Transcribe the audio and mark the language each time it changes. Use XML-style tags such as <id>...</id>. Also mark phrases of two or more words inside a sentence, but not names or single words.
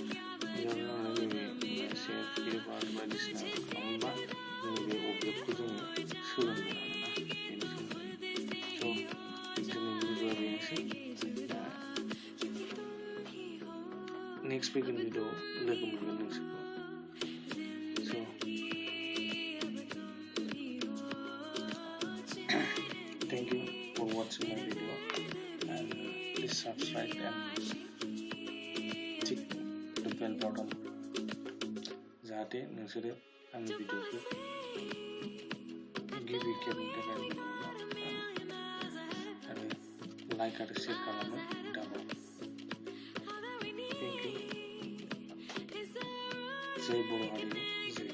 <brx>नैबे सेभ इभार्ट बायदिसिना खालामोबा नैबे अबजेक्टखौ जोङो सोलोंगोन आरोना बेनि सोमोन्दै स' दिनैनि भिडिअ'आ बेनोसै नेक्स्ट फैगोन भिडिअ'आव लोगो मोनगोन नोंसोरखौ स'</brx> <en>thank you for watching my video and please subscribe and tick the bell button</en> <brx>जाहाथे नोंसोरो आंनि भिडिअखौ गिबि खेबनि थाखाय नुनो आरो लाइक आरो शेयार खालामनो दाबाव</brx> <en>thank you</en> <brx>जय बर' हारिमु</brx>